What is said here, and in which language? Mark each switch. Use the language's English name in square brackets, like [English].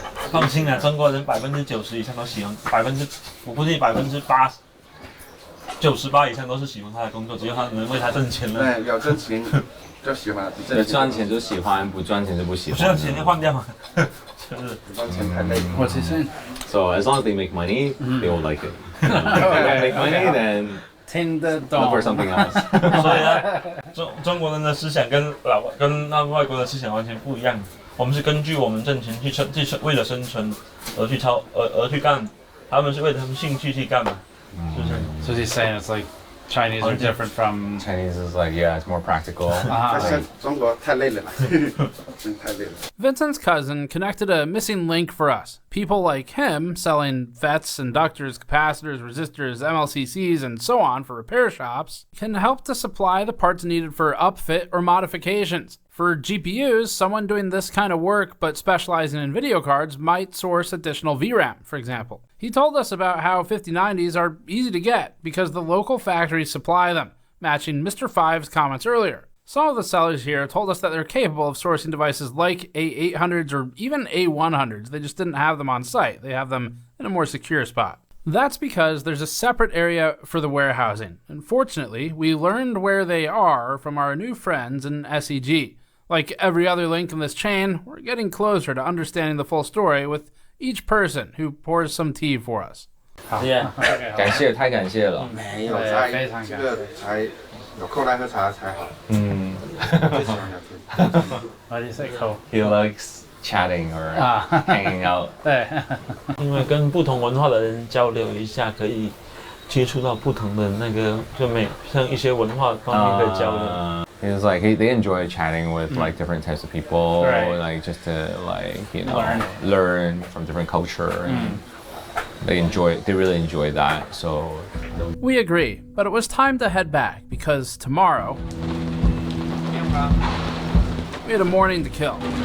[Chinese] 放心啦，中国人90%以上都喜欢，我估计98%、98%以上都是喜欢他的工作，只有他能为他挣钱了。对，有挣钱就喜欢，有赚钱就喜欢，不赚钱就不喜欢。不赚钱就换掉嘛，就是不赚钱太累。 [English] What's he saying? So as long as they make money, they will like it. If they don't make money, then [Chinese] 听得懂。 [English] look for something else. [Chinese] 所以呢，中国人的思想跟那外国的思想完全不一样。我们是根据我们挣钱去为了生存而去干，他们是为了他们兴趣去干嘛，是不是 [English] So he's saying it's like Chinese are different from Chinese is like it's more practical. [Chinese] 中国太累了，真太累了。 [English] Vincent's cousin connected a missing link for us. People like him selling FETs, inductors, capacitors, resistors, MLCCs, and so on for repair shops can help to supply the parts needed for upfit or modifications. For GPUs, someone doing this kind of work but specializing in video cards might source additional VRAM, for example. He told us about how 5090s are easy to get because the local factories supply them, matching Mr. Five's comments earlier. Some of the sellers here told us that they're capable of sourcing devices like A800s or even A100s. They just didn't have them on site. They have them in a more secure spot. That's because there's a separate area for the warehousing. Unfortunately, we learned where they are from our new friends in SEG. Like every other link in this chain, we're getting closer to understanding the full story with each person who pours some tea for us. [Chinese] 感谢，太感谢了。没有，这个才有空来喝茶才好。最喜欢聊天。 [English] Why do you say cool? He likes chatting or hanging out. [Chinese] 对，因为跟不同文化的人交流一下，可以接触到不同的那个，像一些文化方面可以交流。 [English] He's like they enjoy chatting with like different types of people, like just to learn from different culture, and they really enjoy that. So we agree, but it was time to head back because tomorrow we had a morning to kill.